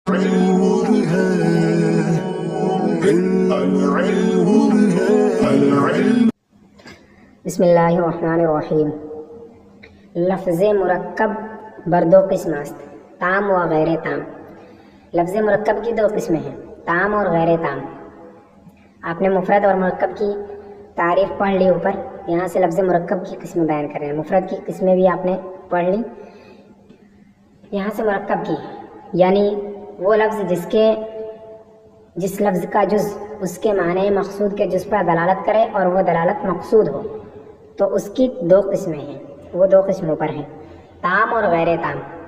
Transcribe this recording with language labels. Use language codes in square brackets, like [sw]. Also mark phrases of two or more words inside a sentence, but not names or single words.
[ar] بسم اللہ الرحمن الرحیم. [fa] لفظ مرکب بر دو قسم است، تام و غیر تام. [ur] لفظ مرکب کی دو قسمیں ہیں، تام اور غیر تام. آپ نے مفرد اور مرکب کی تعریف پڑھ لی اوپر، یہاں سے لفظ مرکب کی قسمیں بیان کر رہے ہیں. مفرد کی قسمیں بھی آپ نے پڑھ لی، یہاں سے مرکب کی یعنی وہ لفظ جس لفظ کا جز اس کے معنی مقصود کے جز پر دلالت کرے اور وہ دلالت مقصود ہو، تو اس کی دو قسمیں ہیں، وہ دو قسموں پر ہیں، تام اور غیر تام.